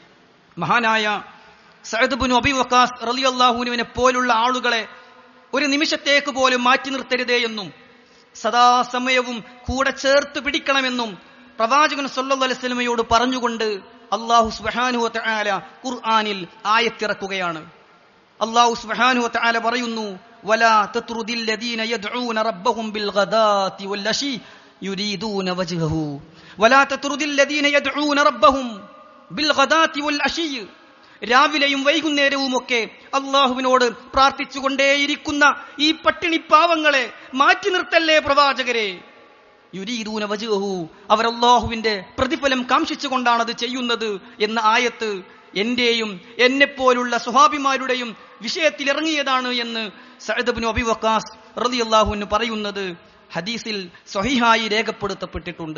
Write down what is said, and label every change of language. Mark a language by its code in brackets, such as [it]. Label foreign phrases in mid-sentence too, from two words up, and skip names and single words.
[ml] മഹാനായ സഅദ് ഇബ്നു അബി വഖാസ് [ar] رضي الله عنه [ml] പോലുള്ള ആളുകളെ ഒരു നിമിഷത്തേക്ക് പോലും മാറ്റി നിർത്തരുതേ എന്നും സദാസമയവും കൂടെ ചേർത്ത് പിടിക്കണമെന്നും പ്രവാചകൻ [ar] صلى الله عليه وسلم [ml] പറഞ്ഞുകൊണ്ട് [ar] الله سبحانه وتعالى [ml] ഖുർആനിൽ ആയത്തിറക്കുകയാണ്. [ar] الله سبحانه وتعالى [ml] പറയുന്നു, [ar] ولا تطرد الذين يدعون ربهم بالغداة والعشي يريدون وجهه ولا تطرد الذين يدعون ربهم بالغداة والعشي. [ml] രാവിലെയും വൈകുന്നേരവുമൊക്കെ അല്ലാഹുവിനോട് പ്രാർത്ഥിച്ചുകൊണ്ടേയിരിക്കുന്ന ഈ പട്ടിണി പാവങ്ങളെ മാറ്റി നിർത്തല്ലേ പ്രവാചകരെ. [ar] يريدون وجهه, [ml] അവർ അല്ലാഹുവിന്റെ പ്രതിഫലം കാംക്ഷിച്ചുകൊണ്ടാണത് ചെയ്യുന്നത് എന്ന ആയത്ത് എന്റെയും എന്നെപ്പോലുള്ള സ്വഹാബിമാരുടെയും വിഷയത്തിൽ ഇറങ്ങിയതാണ് എന്ന് സഅദ് ഇബ്നു അബി വഖാസ് [ar] رضي الله عنه [ml] പറയുന്നത് ഹദീസിൽ സ്വഹീഹായി രേഖപ്പെടുത്തപ്പെട്ടിട്ടുണ്ട്.